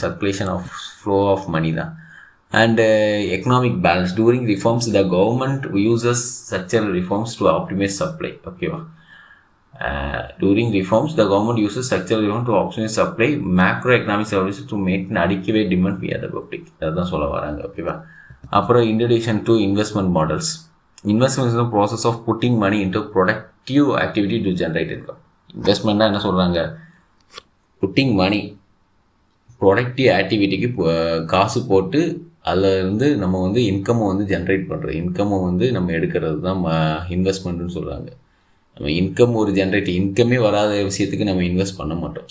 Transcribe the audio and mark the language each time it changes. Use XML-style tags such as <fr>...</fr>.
<en>Circulation of flow of money தான். And economic balance during reforms the government uses structural reforms to optimize supply. ஓகேவா, During reforms, the government uses structural reform to optimize supply macroeconomic services to maintain adequate demand via the public.</en> <ta>அதுதான் சொல்ல வராங்க.</ta> <en>ஓகேவா. அப்புறம் introduction to investment models. Investment is the process of putting money into productive activity to generate income.</en> <ta>இன்வெஸ்ட்மெண்ட்னா என்ன சொல்கிறாங்க, pudding மணி productive ஆக்டிவிட்டிக்கு காசு போட்டு அதில் இருந்து நம்ம வந்து இன்கம்மை வந்து ஜென்ரேட் பண்ணுறது, இன்கம்மை வந்து நம்ம எடுக்கிறது தான் இன்வெஸ்ட்மெண்ட்டுன்னு சொல்கிறாங்க. நம்ம இன்கம் ஒரு இன்கமே வராத விஷயத்துக்கு நம்ம இன்வெஸ்ட் பண்ண மாட்டோம்.</ta>